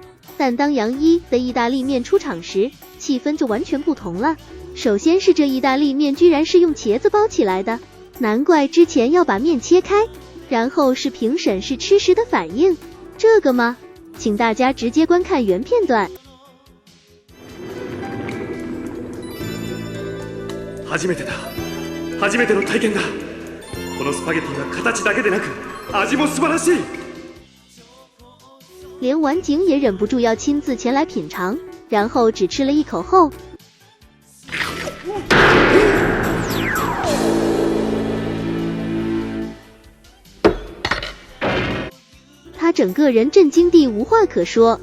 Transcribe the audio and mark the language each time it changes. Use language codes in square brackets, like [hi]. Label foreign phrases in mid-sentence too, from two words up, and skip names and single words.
[zh] 但当杨一的意大利面出场时，气氛就完全不同了。首先是这意大利面居然是用茄子包起来的，难怪之前要把面切开。然后是评审试吃时的反应，这个吗？请大家直接观看原片段。 [ja] 初めてだ。初めての体験だ。このスパゲティは形だけでなく、味も素晴らしい。 [zh] 连丸井也忍不住要亲自前来品尝，然后只吃了一口后，他整个人震惊地无话可说。